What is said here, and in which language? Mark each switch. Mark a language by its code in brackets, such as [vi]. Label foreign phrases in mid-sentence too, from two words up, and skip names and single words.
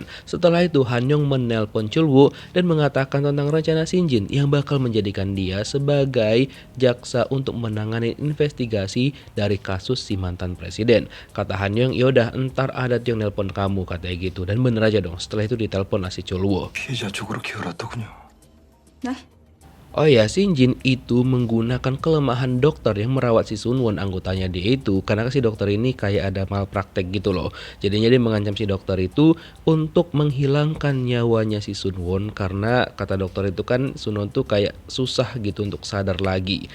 [id] Setelah itu Han Yong menelpon Chol Woo dan mengatakan tentang rencana Shin Jin yang bakal menjadikan dia sebagai jaksa untuk menangani investigasi dari kasus si mantan presiden. Kata Han Yong, yaudah ntar ada yang nelpon kamu, katanya gitu. Dan bener aja dong, setelah itu ditelepon si Chol Woo. [ko] 피해자 쪽으로 기울었더군요. 네? [id] Oh ya, Shin Jin itu menggunakan kelemahan dokter yang merawat si Sun Won, anggotanya dia itu, karena si dokter ini kayak ada malpraktek gitu loh. Jadinya dia mengancam si dokter itu untuk menghilangkan nyawanya si Sun Won, karena kata dokter itu kan Sun Won tuh kayak susah gitu untuk sadar lagi.